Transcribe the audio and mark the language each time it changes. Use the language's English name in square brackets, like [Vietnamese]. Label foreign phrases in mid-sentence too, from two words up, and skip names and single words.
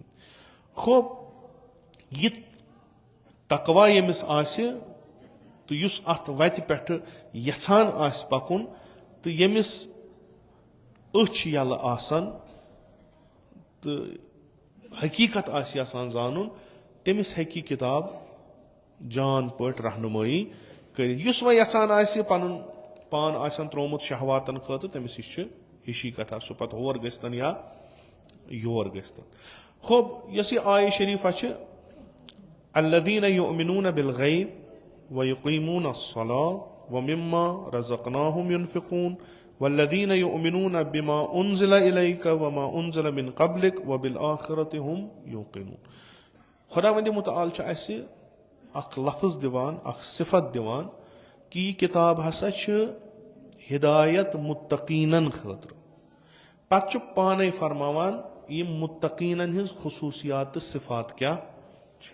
[Kashmiri] خوب یہِ تقوا ییٚمِس آسہِ تہٕ یُس اتھ وتہِ پٮ۪ٹھٕ یژھان آسہِ پکُن تہٕ ییٚمِس أچھ یلہٕ آسن تہٕ حقیٖقت آسہِ یژھان زانُن تٔمِس ہیٚکہِ یہِ کِتاب جان پٲٹھۍ رہنُمٲیی کٔرِتھ. یُس وۄنۍ یژھان آسہِ پنُن پان آسن ترومُت شہواتن خٲطرٕ تٔمِس یہِ چھِ ہِشی کتھا سُہ پتہٕ ہور گٔژھتن یا یور گٔژھتن. خوب یۄس یہِ آیہِ شریٖفہ چھِ [Arabic] الذیٖنَ یُؤمِنوٗنَ بِالغیب وَیُقیٖموٗنَ الصَّلَاةَ وَمِمَّا رَزَقْنَاهُمْ يُنفِقوٗن وَالَّذِينَ يُؤْمِنُونَ بِمَا أُنزِلَ إِلَيْكَ وَمَا أُنزِلَ مِن قَبْلِكَ وَبِالْآخِرَةِ هُمْ يُوقِنُونَ. [Kashmiri] خۄدا وندِ مُتعال چھُ اَسہِ اکھ لفظ دِوان اکھ صفت دِوان کہِ یہِ کِتاب ہسا چھِ ہِدایت مُتقیٖنن خٲطرٕ. پتہٕ چھُ پانے فرماوان یِم مُتقیٖنن ہِنٛز خصوٗصیات تہٕ صفات کیٛاہ چھِ.